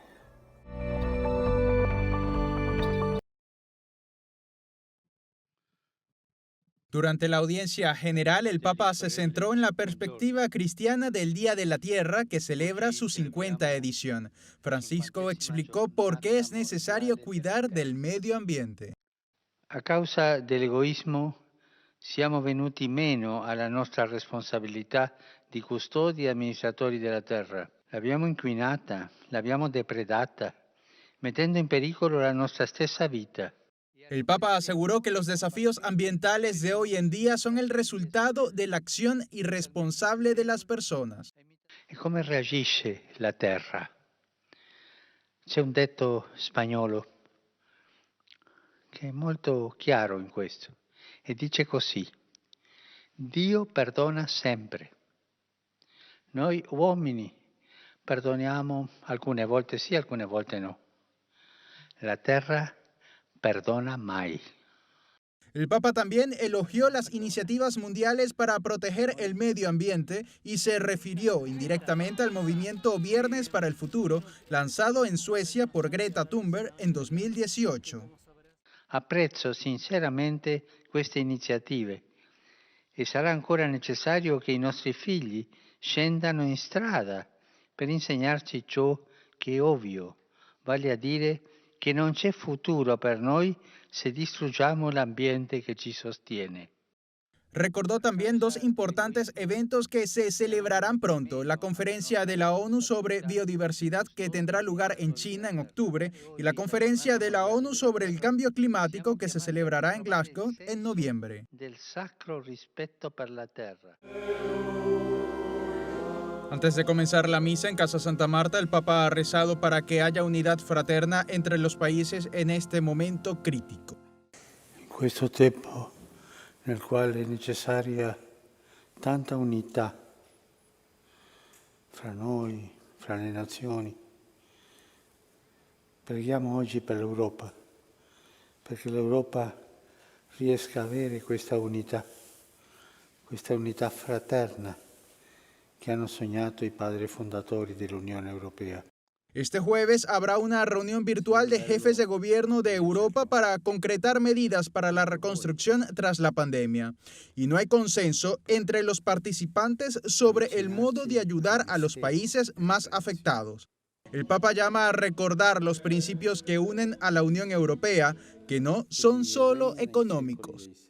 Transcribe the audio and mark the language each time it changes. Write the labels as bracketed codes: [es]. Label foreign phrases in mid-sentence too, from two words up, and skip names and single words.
[es] Durante la audiencia general, el Papa se centró en la perspectiva cristiana del Día de la Tierra, que celebra su 50ª edición. Francisco explicó por qué es necesario cuidar del medio ambiente. [it] A causa dell'egoismo siamo venuti meno alla nostra responsabilità di custodi e amministratori della terra. L'abbiamo inquinata, l'abbiamo depredata, mettendo in pericolo la nostra stessa vita. [es] El Papa aseguró que los desafíos ambientales de hoy en día son el resultado de la acción irresponsable de las personas. [it] E come reagisce la terra? C'è un detto spagnolo che è molto chiaro in questo e dice così: Dio perdona sempre. Noi uomini perdoniamo alcune volte sì, alcune volte no. La terra perdona mai. [es] El Papa también elogió las iniciativas mundiales para proteger el medio ambiente y se refirió indirectamente al movimiento Viernes para el Futuro, lanzado en Suecia por Greta Thunberg en 2018. [it] Apprezzo sinceramente queste iniziative e sarà ancora necessario che i nostri figli scendano in strada per insegnarci ciò che è ovvio, vale a dire che non c'è futuro per noi se distruggiamo l'ambiente che ci sostiene. [es] Recordó también dos importantes eventos que se celebrarán pronto: la conferencia de la ONU sobre biodiversidad que tendrá lugar en China en octubre y la conferencia de la ONU sobre el cambio climático que se celebrará en Glasgow en noviembre. [it] Del sacro rispetto per la terra. [es] Antes de comenzar la misa en Casa Santa Marta, el Papa ha rezado para que haya unidad fraterna entre los países en este momento crítico. [it] In questo tempo nel quale è necessaria tanta unità fra noi, fra le nazioni, preghiamo oggi per l'Europa, perché l'Europa riesca a avere questa unità fraterna [es] que han soñado [it] i padri fondatori dell'Unione Europea. [es] Este jueves habrá una reunión virtual de jefes de gobierno de Europa para concretar medidas para la reconstrucción tras la pandemia. Y no hay consenso entre los participantes sobre el modo de ayudar a los países más afectados. El Papa llama a recordar los principios que unen a la Unión Europea, que no son solo económicos.